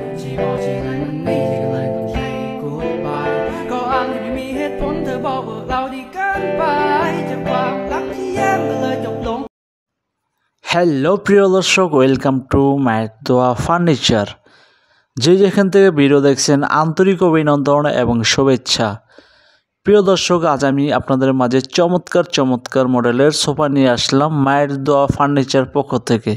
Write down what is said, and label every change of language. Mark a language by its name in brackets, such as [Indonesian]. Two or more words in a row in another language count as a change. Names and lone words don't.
[Thai] ที่บอกที่ไงมันไม่ดีก็เลยต้อง [English] say goodbye [Thai] ก็อ้างที่ไม่มีเหตุผลเธอบอกว่าเราดีเกินไปจากความรักที่แย่มันเลยจบลง [Bangla] হ্যালো প্রিয় দর্শক, [English] welcome to [Bangla] মায়ের দোয়া ফার্নিচার। যে যেখান থেকে ভিডিও দেখছেন আন্তরিক অভিনন্দন এবং শুভেচ্ছা। প্রিয় দর্শক, আজ আমি আপনাদের মাঝে চমৎকার মডেলের সোফা নিয়ে আসলাম মায়ের দোয়া ফার্নিচার পক্ষ থেকে।